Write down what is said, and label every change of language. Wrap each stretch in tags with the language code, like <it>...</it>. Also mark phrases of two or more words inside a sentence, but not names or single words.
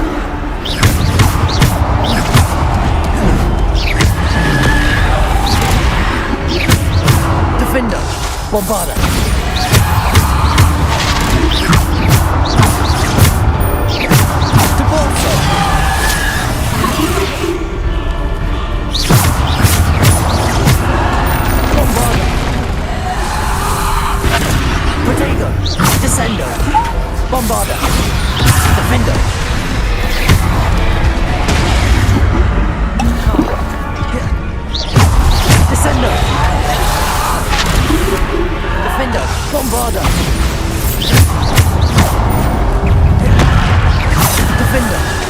<la>Defender. Bombarda. Depulsor. Bombarda. Protego. Descender. Bombarda. Defender. Descender. Defender. Bombarda. Defender.</la>